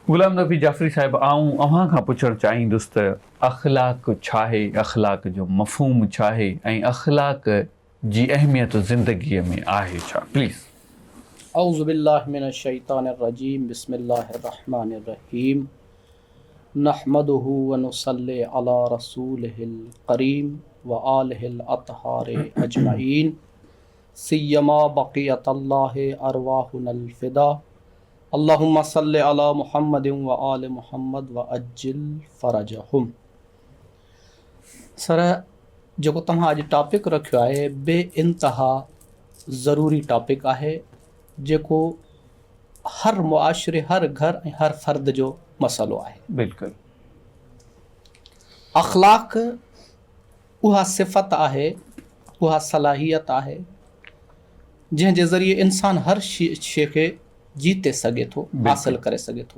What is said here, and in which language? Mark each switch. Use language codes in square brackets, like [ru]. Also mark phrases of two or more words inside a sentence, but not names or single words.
[sd] गुलाम नबी जाफ़री साहिब, आऊं अव्हां खां पुछणु चाहींदुसि त अख़लाक़ छा आहे, अख़लाक़ जो मफ़हूम छा आहे ऐं अख़लाक़ जी अहमियत ज़िंदगीअ में आहे छा? प्लीज़। [ar] أعوذ بالله من الشيطان الرجيم بسم الله الرحمن الرحيم نحمده ونصلي على رسوله الكريم وآله الأطهار أجمعين سيما بقية الله أرواحنا الفداء اللهم صل على محمد وآل محمد وعجل فرجهم. [sd] सर, जेको तव्हां अॼु टॉपिक रखियो आहे बे इंतहा ज़रूरी टॉपिक आहे, जेको हर मुआशिरे, हर घर ऐं हर फ़र्द जो मसइलो आहे। बिल्कुलु। अख़लाक़ उहा सिफ़त आहे, उहा सलाहियत आहे जंहिंजे ज़रिए इंसान हर शइ खे जीते सघे थो, हासिल करे सघे थो।